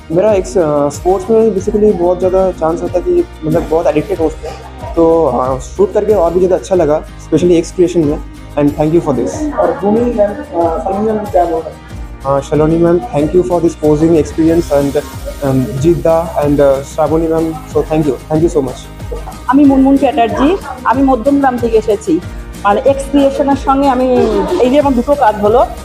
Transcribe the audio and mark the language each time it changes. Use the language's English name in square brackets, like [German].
[Hindi] मेरा एक स्पोर्ट्स में बेसिकली बहुत ज़्यादा चांस होता है कि मतलब बहुत एडिक्टेड होते हैं, तो शूट करके और भी ज़्यादा अच्छा लगा, स्पेशली एक्स क्रिएशन में। [English] And thank you for this. [Hindi] और ग्रूमिंग मैम शालिनी मैम क्या बोल रहे हैं? [English] Shaloni ma'am, thank you for this posing experience, and Jeet da and Shravani ma'am, so thank you so much. [Bangla] আমি মুনমুন চ্যাটার্জি, আমি মধ্যমগ্রাম থেকে এসেছি। আর এক্স ক্রিয়েশনের সঙ্গে আমি এই যে আমার দুটো কাজ হলো।